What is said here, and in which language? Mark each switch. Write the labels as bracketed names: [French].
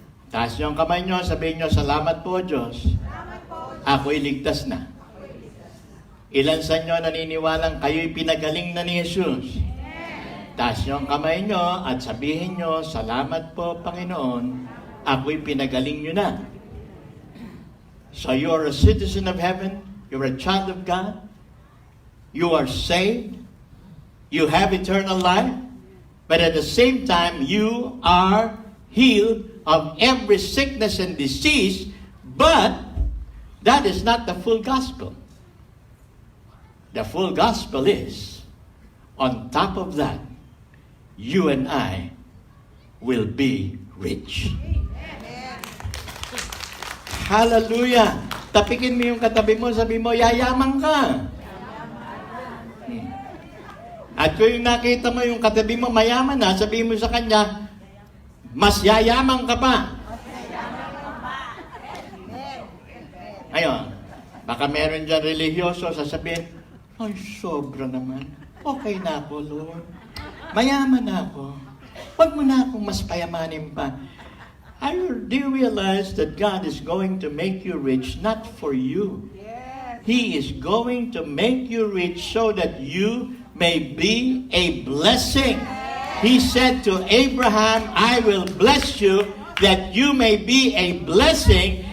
[Filipino] Taas nyo ang kamay nyo, sabihin nyo, salamat po Diyos. Ako'y ligtas na. Ilan sa inyo naniniwalang kayo'y pinagaling na ni Jesus? Taas nyo ang kamay nyo at sabihin nyo, salamat po Panginoon, ako'y pinagaling nyo na. [English] So you are a citizen of heaven, you're a child of God, you are saved, you have eternal life, but at the same time, you are healed of every sickness and disease, but that is not the full gospel. The full gospel is, on top of that, you and I will be rich. [Filipino] Hallelujah! Tapikin mo yung katabi mo, sabi mo, yayaman ka. At kung nakita mo yung katabi mo mayaman na, sabi mo sa kanya, mas yayaman ka pa. Ayun, baka meron dyan religyoso, sasabihin, ay, sobra naman. Okay na ako, Lord. Mayaman na ako. Huwag mo na akong mas payamanin pa. [English] Do you realize that God is going to make you rich not for you? He is going to make you rich so that you may be a blessing. He said to Abraham, I will bless you that you may be a blessing.